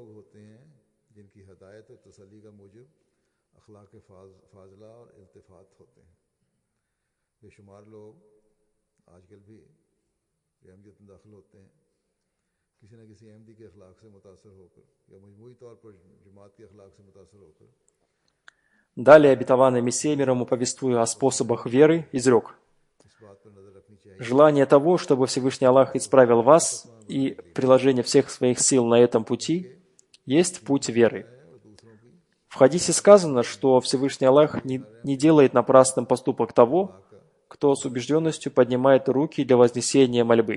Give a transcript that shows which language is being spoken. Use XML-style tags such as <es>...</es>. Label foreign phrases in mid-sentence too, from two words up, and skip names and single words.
<ur>ہوتے ہیں جن کی ہدایت اور تسلی کا موجب اخلاق فاضلہ اور التفات ہوتے ہیں. بے شمار لوگ آج کل بھی احمدیت میں داخل ہوتے ہیں کسی نہ کسی احمدی کے اخلاق سے متاثر ہو کر یا مجموعی طور پر جماعت کے اخلاق سے متاثر ہو کر.</ur> <ru>Далее обетованный Мессия мир ему, повествуя о способах веры, изрек: «Желание того, чтобы Всевышний Аллах исправил вас, и приложение всех своих сил на этом пути, есть путь веры. В хадисе сказано, что Всевышний Аллах не делает напрасным поступок того, кто с убежденностью поднимает руки для вознесения мольбы.</ru>